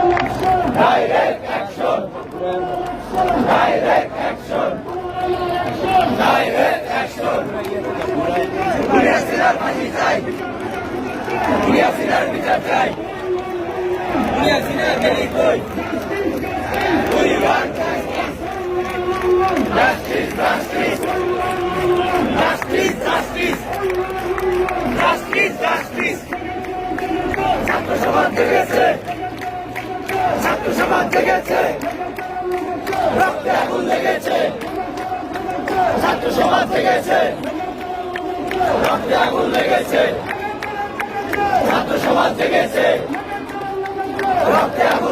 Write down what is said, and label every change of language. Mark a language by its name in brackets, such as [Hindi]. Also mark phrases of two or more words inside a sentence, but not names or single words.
[English] Direct action! Direct action! Direct action! [Bangla] Hasilal ফাঁসি চাই, হাসিনার বিচার চাই, হাসিনার গেলি কই, [English] We want justice! Justice, justice! Justice, justice! Justice, justice! [Bangla] ছাত্র সমাজ জেগেছে, ছাত্র সমাজ জেগেছে, রক্তে আগুন লেগেছে, ছাত্র সমাজ জেগেছে, রক্তে আগুন লেগেছে, ছাত্র সমাজ জেগেছে, রক্তে